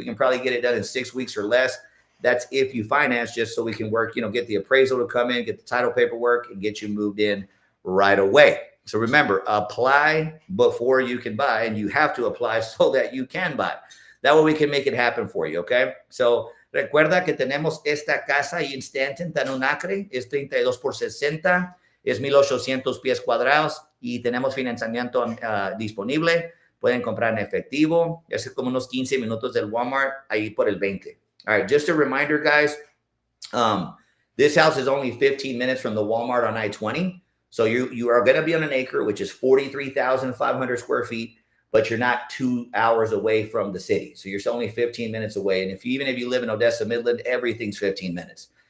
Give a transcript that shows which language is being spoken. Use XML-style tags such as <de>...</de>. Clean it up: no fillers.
<en>We can probably get it done in 6 weeks or less. That's if you finance, just so we can work, get the appraisal to come in, get the title paperwork, and get you moved in right away. So remember, apply before you can buy, and you have to apply so that you can buy. That way we can make it happen for you, okay?</en> <es>So recuerda que tenemos esta casa ahí en Stanton, Tanunacre, es 32 por 60, es 1,800 pies cuadrados y tenemos financiamiento disponible. Pueden comprar en efectivo. Es como unos 15 minutos del Walmart ahí por el 20.</es> <en>All right, just a reminder, guys, this house is only 15 minutes from the Walmart on I-20. So you are going to be on an acre, which is 43,500 square feet, but you're not 2 hours away from the city. So you're only 15 minutes away. And even if you live in Odessa, Midland, everything's 15 minutes.</en>